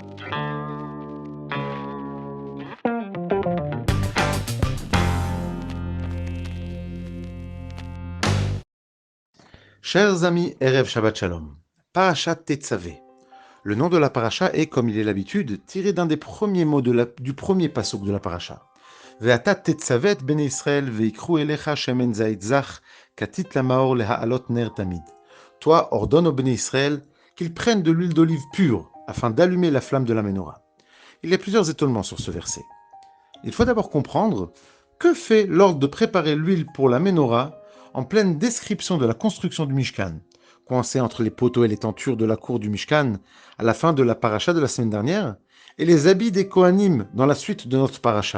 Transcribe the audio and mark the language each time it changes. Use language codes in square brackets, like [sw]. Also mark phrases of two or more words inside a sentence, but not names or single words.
[fr] Chers amis, [he] ערב שבת שלום. [fr] Parashat Tetzavé. Le nom de la paracha est, comme il est l'habitude, tiré d'un des premiers mots du premier pasuk de la paracha. [he] ואתה תצוה את בני ישראל ויקחו אליך שמן זית זך כתית למאור להעלות נר תמיד. [fr] Toi, ordonne aux [he] בני ישראל [fr] qu'ils prennent de l'huile d'olive pure afin d'allumer la flamme de la menorah. Il y a plusieurs étonnements sur ce verset. Il faut d'abord comprendre que fait l'ordre de préparer l'huile pour la menorah en pleine description de la construction du Mishkan, coincé entre les poteaux et les tentures de la cour du Mishkan à la fin de la paracha de la semaine dernière, et les habits des Kohanim dans la suite de notre paracha.